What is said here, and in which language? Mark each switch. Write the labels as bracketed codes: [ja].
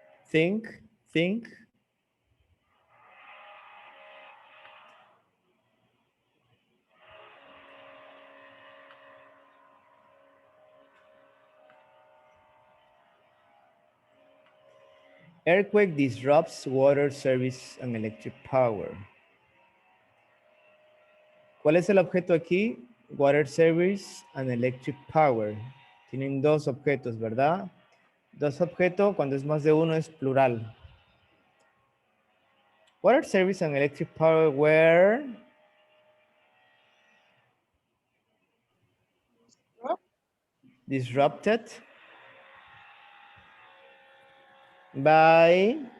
[en] think, earthquake disrupts water service and electric power. [es] ¿Cuál es el objeto aquí? [en] Water service and electric power. [es] Tienen dos objetos, ¿verdad? Dos objetos, cuando es más de uno es plural. [en] Water service and electric power were disrupted by